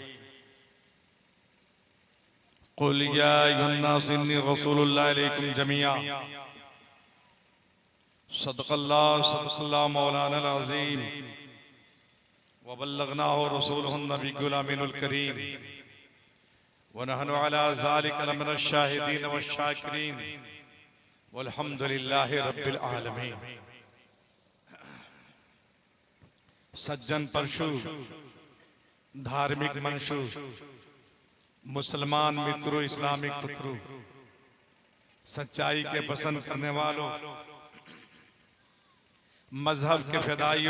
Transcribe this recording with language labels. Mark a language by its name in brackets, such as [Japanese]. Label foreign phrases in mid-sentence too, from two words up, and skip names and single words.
[Arabic] قل يا أيها الناس إني رسول الله عليكم جميعا صدق الله مولانا العظيم وبلغناه رسوله النبي الأمين الكريم ونحن على ذلك لمن الشاهدين والشاكرين والحمد لله رب العالمين. [Hindi] सज्जन परशु, धार्मिक मंशु, मुसलमान मित्रों, इस्लामिक पुत्रों, सच्चाई के पसंद करने वालों, मजहब के फिदाइयों,